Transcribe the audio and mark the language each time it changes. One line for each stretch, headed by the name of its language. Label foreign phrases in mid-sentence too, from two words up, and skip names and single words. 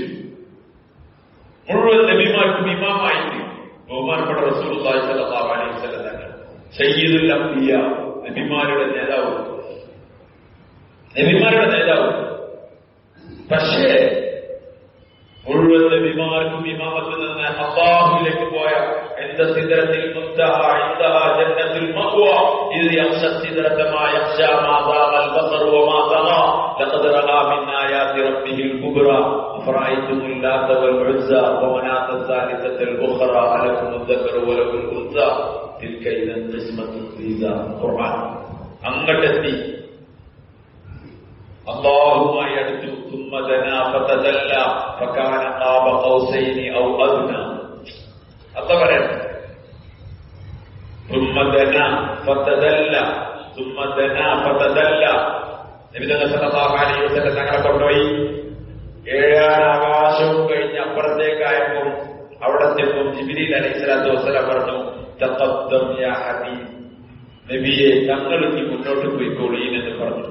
Malayalam: മുഴുവൻ നബിമാർക്കും ഇമാമായി ബഹുമാനപ്പെട്ട റസൂലുള്ളാഹി
Arabic: صلى الله عليه وسلم
Malayalam: തങ്ങൾ
Arabic: سيد الأنبياء,
Malayalam: നബിമാരുടെ നേതാവ്. പക്ഷേ മുഴുവൻ നബിമാർക്കും ഇമാമത്തിൽ നിന്ന് അല്ലാഹുവിലേക്ക് പോയ
Arabic: عند سدرة المنتهى عندها جنة المأوى إذ يغشى السدرة ما يغشى ما زاغ البصر وما طغى لقد رأى من آيات ربه الكبرى أفرأيتم اللات والعزى ومناة الثالثة الأخرى ألكم الذكر وله الأنثى تلك إذا قسمة ضيزى.
Malayalam: ഖുർആൻ അങ്ങട്ടെത്തി. അല്ലാഹുമായി അടുത്തു.
Arabic: ثم دنا فتدلى فكان قاب قوسين أو أدنى.
Malayalam: അല്ല പറയണം,
Arabic: ثم دنا فتدلى ثم دنا فتدلى
Malayalam: നബി
Arabic: صلى الله عليه وسلم
Malayalam: തങ്ങളെ കൊണ്ടുപോയി 7 ആകാശവും കഴിഞ്ഞ് അപ്പുറത്തേക്കായപ്പോൾ അവിടെ ചെല്ലും ജിബ്രീൽ
Arabic: عليه الصلاة والسلام
Malayalam: പറഞ്ഞു,
Arabic: تقدم يا حبيب,
Malayalam: നബിയെ തങ്ങൾ ഈ മുന്നോട്ട് പോയിക്കോളീൻ എന്ന് പറഞ്ഞു.